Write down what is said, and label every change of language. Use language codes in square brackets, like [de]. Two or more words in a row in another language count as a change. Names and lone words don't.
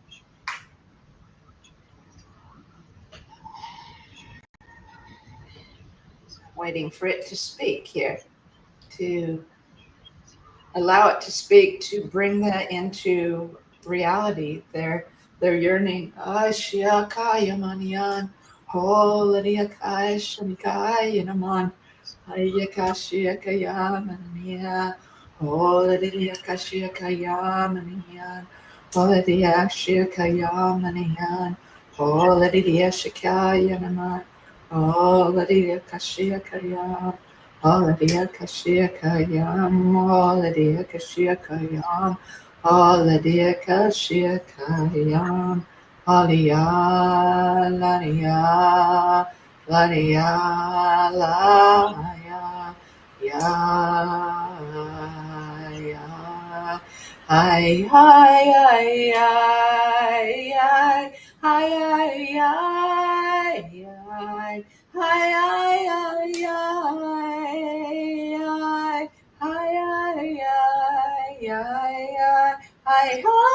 [en] Waiting for it to speak here, to allow it to speak, to bring that into reality. They're yearning. Ashiakaya manian, holadiakai shanikaya naman, ayakashiakaya mania, holadiakashiakaya manian, holadiashiakaya manian, holadiashikaya naman, holadiakashiakaya. Hallelujah, Kashia Kayam, Hallelujah, Kashia Kayam, Hallelujah, Kashia Kayam, Hallelujah, Lania, Lania, Laya, Ya, Ya, Hi, hi, hi, hi, hi, hi, hi, hi. Hi, hi, hi, hi, hi, hi, hi, hi,